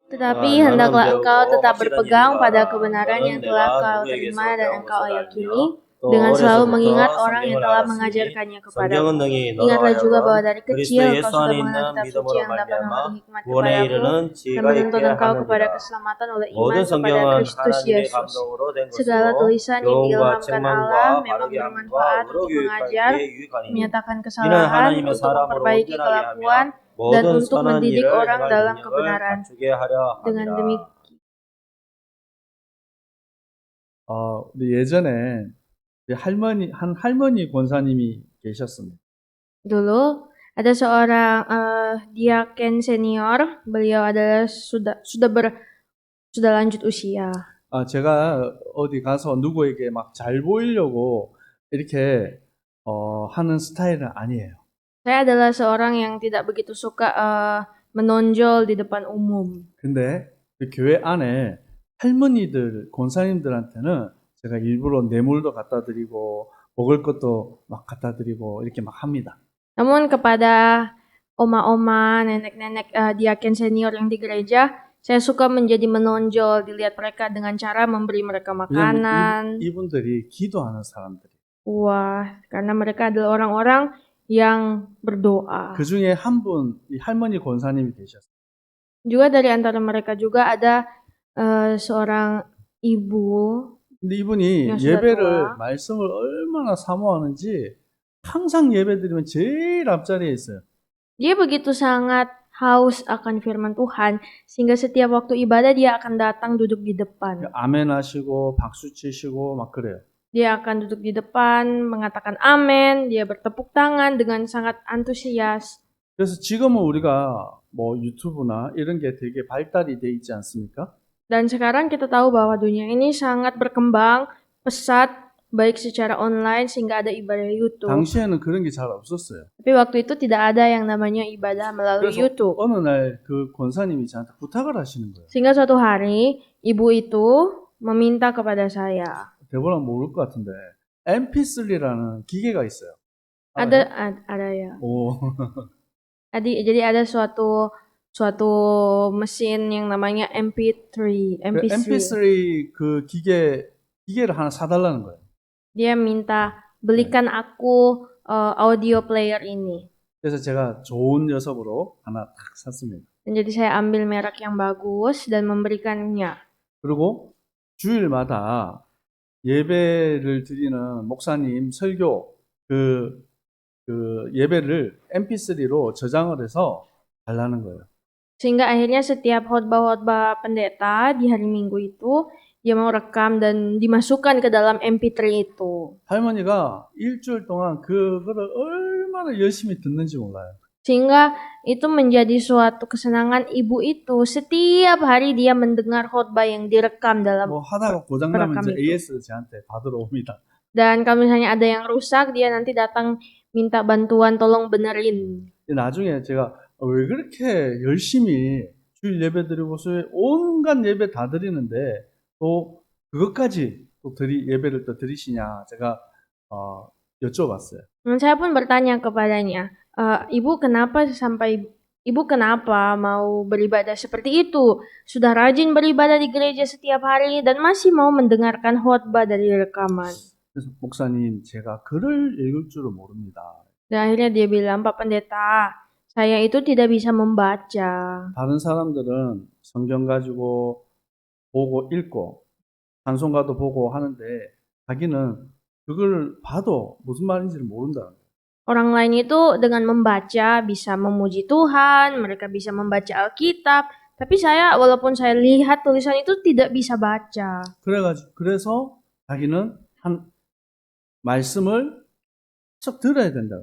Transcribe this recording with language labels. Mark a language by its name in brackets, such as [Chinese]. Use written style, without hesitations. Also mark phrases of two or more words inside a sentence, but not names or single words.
[Indonesian] Tetapi [Korean] 나는 [Indonesian] hendaklah engkau [Korean] 배우고 [Indonesian] tetap [Korean] 확실한 [Indonesian] berpegang pada [Korean] 일인가. [Indonesian] kebenaran yang [Korean] 이는 [Indonesian] telah [Korean] 내가 [Indonesian] kau [Korean] 누구에게서 [Indonesian] terima dan [Korean] 배운 [Indonesian] engkau [Korean] 것을 [Indonesian] yakini, [Korean] 알며 또 [Indonesian] dengan selalu mengingat [Korean] 어려서부터 [Indonesian] orang yang [Korean] 성경을 [Indonesian] telah [Korean] 알았으니 [Indonesian] mengajarkannya [Korean] 성경은 [Indonesian] kepadamu. [Korean] 능히 너로 [Indonesian] Ingatlah juga bahwa [Korean] 하여금 [Indonesian] dari [Korean] 그리스도 [Indonesian] kecil [Korean] 예수 [Indonesian] kau sudah [Korean] 안에 [Indonesian] mengenal [Korean] 있는 [Indonesian] kitab suci [Korean] 믿음으로 [Indonesian] yang dapat [Korean] 말미암아 [Indonesian] memberi hikmat [Korean] 구원에 [Indonesian] kepadamu [Korean] 이르는 [Indonesian] dan [Korean] 지혜가 [Indonesian] menuntun [Korean] 있게 [Indonesian] engkau kepada [Korean] 하느니라. [Indonesian] keselamatan oleh [Korean] 모든 [Indonesian] iman kepada [Korean] 성경은 [Indonesian] Kristus [Korean] 하나님의 [Indonesian] Yesus. [Korean] 감동으로 된 [Indonesian] Segala [Korean] 것으로 [Indonesian] tulisan yang [Korean] 교훈과 [Indonesian] diilhamkan [Korean] 책망과 [Indonesian] Allah memang [Korean] 바르게 함과 [Indonesian] bermanfaat [Korean] 의로 [Indonesian] untuk [Korean] 교육하기에 [Indonesian] mengajar, [Korean] 유익하니 [Indonesian] menyatakan [Korean] 이는 [Indonesian] kesalahan, [Korean] 하나님의 [Indonesian] untuk [Korean] 사람으로 [Indonesian] memperbaiki [Korean] 온전하게 [Indonesian] kelakuan, [Korean] 하며 [Indonesian] dan [Korean] 모든 [Indonesian] untuk [Korean] 선한 [Indonesian] mendidik [Korean] 일을 [Indonesian] orang [Korean] 행할 [Indonesian] dalam [Korean] 능력을 [Indonesian] kebenaran. [Korean] 갖추게 하려 [Indonesian] Dengan [Korean] 함이라. [Indonesian] demikian, [Korean] 근데 예전에 한 할머니 권사님이 계셨습니다. [Indonesian] dulu ada seorang diaken senior, beliau adalah sudah lanjut usia. [Korean] 제가 어디 가서 누구에게 막 잘 보이려고 이렇게 하는 스타일은 아니에요. [Indonesian] Saya adalah seorang yang tidak begitu suka menonjol di depan umum. [Korean] 근데 그 교회 안에 할머니들, 권사님들한테는 제가 일부러 뇌물도 갖다 드리고 먹을 것도 막 갖다 드리고 이렇게 막 합니다. [Indonesian] Namun kepada oma-oma, nenek-nenek diaken senior yang di gereja, saya suka menjadi menonjol, dilihat mereka dengan cara memberi mereka makanan. [Korean] 왜냐면 이분들이 기도하는 사람들이. [Indonesian] Wah, karena mereka adalah orang-orang yang berdoa. [Korean] 그 중에 한 분, 이 할머니 권사님이 계셨어요. [Indonesian] Juga dari antara mereka juga ada seorang ibu. [Korean] 근데 이분이 [Indonesian] yang sudah [Korean] 예배를 [Indonesian] tua. [Korean] 말씀을 얼마나 사모하는지 항상 예배 드리면 제일 앞자리에 있어요. [Indonesian] Dia begitu sangat haus akan firman Tuhan sehingga setiap waktu ibadah dia akan datang duduk di depan. [Korean] 아멘 하시고 박수 치시고 막 그래요. [Indonesian] Dia akan duduk di depan, mengatakan amin, dia bertepuk tangan dengan sangat antusias. [Korean] 그래서 지금은 우리가 뭐 유튜브나 이런 게 되게 발달이 돼 있지 않습니까? [Indonesian] Dan sekarang kita tahu bahwa dunia ini sangat berkembang pesat, baik secara online sehingga ada ibadah YouTube. [Korean] 당시에는 그런 게 잘 없었어요. [Indonesian] Tapi waktu itu tidak ada yang namanya ibadah melalui [Korean] 그래서 [Indonesian] YouTube. [Korean] 어느 날 그 권사님이 저한테 부탁을 하시는 거예요. [Indonesian] Sehingga suatu hari ibu itu meminta kepada saya. [Korean] 대부분 모를 것 같은데 MP3라는 기계가 있어요. [Indonesian] Ada ya. 오. Jadi ada suatu mesin yang namanya MP3. [Korean] MP3 그 기계를 하나 사달라는 거예요. [Indonesian] Dia minta belikan aku [English] audio player [Indonesian] ini. [Korean] 그래서 제가 좋은 녀석으로 하나 딱 샀습니다. [Indonesian] Dan jadi saya ambil merek yang bagus dan memberikannya. [Korean] 그리고 주일마다 예배를 드리는 목사님 설교 그 예배를 MP3로 저장을 해서 달라는 거예요. [Indonesian] Sehingga akhirnya setiap khotbah-khotbah pendeta di hari Minggu itu dia mau rekam dan dimasukkan ke dalam MP3 itu. [Korean] 할머니가 일주일 동안 그거를 얼마나 열심히 듣는지 몰라요. [Indonesian] Sehingga itu menjadi suatu kesenangan ibu itu. Setiap hari dia mendengar khotbah yang direkam dalam [Korean] 뭐 하다가 고장나면 이제 AS 저한테 받으러 옵니다. [Indonesian] Dan kalau misalnya ada yang rusak, dia nanti datang minta bantuan, tolong benerin. [Korean] 나중에 제가 왜 그렇게 열심히 주일 예배 드리고서 온갖 예배 다 드리는데 또 그것까지 또 예배를 또 드리시냐 제가 여쭤봤어요. [Indonesian] Saya pun bertanya kepadanya, ibu kenapa mau beribadah seperti itu? Sudah rajin beribadah di gereja setiap hari dan masih mau mendengarkan khotbah dari rekaman. [Korean] 그래서 목사님 제가 글을 읽을 줄은 모릅니다. [Indonesian] Dan akhirnya dia bilang, Pak Pendeta, saya itu tidak bisa membaca. [Korean] 다른 사람들은 성경 가지고 보고 읽고 찬송가도 보고 하는데 자기는 그걸 봐도 무슨 말인지를 모른다. [Indonesian] Orang lain itu dengan membaca bisa memuji Tuhan, mereka bisa membaca Alkitab, tapi saya walaupun saya lihat tulisan itu tidak bisa baca. [Korean] 그래서 자기는 한 말씀을 쭉 들어야 된다.